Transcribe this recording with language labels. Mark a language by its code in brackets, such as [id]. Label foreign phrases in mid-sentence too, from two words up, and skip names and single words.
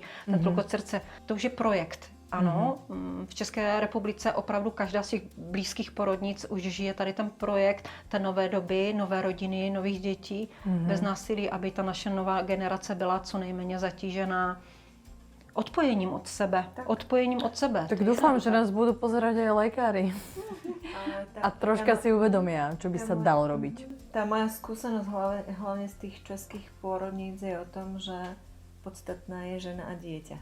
[cs] Ten tlukot srdce, to už je projekt. Ano, v České republice opravdu každá z těch blízkých porodnic už žije tady ten projekt té nové doby, nové rodiny, nových dětí, bez násilí, aby ta naše nová generace byla co nejméně zatížená odpojením od sebe. [sk] Tak dúfam, že nás budú pozerať aj lekári. A troška si uvedomia, čo by sa dalo robiť. Tá moja skúsenosť hlavne z tých českých pôrodníc je o tom, že podstatná je žena a dieťa.